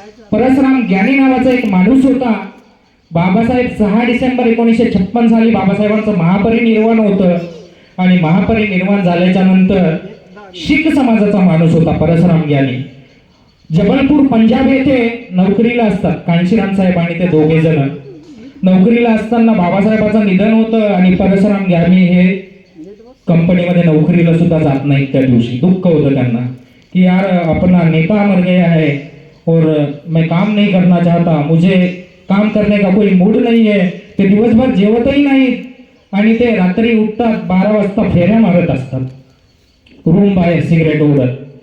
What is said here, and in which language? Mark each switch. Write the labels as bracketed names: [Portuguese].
[Marathi] परसराम ज्ञानी नावाचा एक माणूस होता. बाबासाहेब 6 डिसेंबर 1956 साली बाबासाहेबांचं महापरिनिर्वाण होतं आणि महापरिनिर्वाण झाल्याच्या नंतर शीख समाजाचा माणूस होता परसराम ज्ञानी. जबलपूर पंजाब येथे नोकरीला असतात कांशीराम साहेब आणि ते दोघे जण. नोकरीला असताना बाबासाहेबांचं निधन होतं आणि परसराम ज्ञानी हे कंपनीमध्ये नोकरीला सुद्धा जात नाही. त्या दिवशी दुःख होतं त्यांना कि [Hindi] यार अपना नेता मर गया है और मैं काम नहीं करना चाहता, मुझे काम करने का कोई मूड नहीं है. [Marathi] ते दिवसभर जेवतही नाहीत आणि ते रात्री उठतात, 12 वाजता फेऱ्या मारत असतात रूम बाहेर सिगरेट ओढत.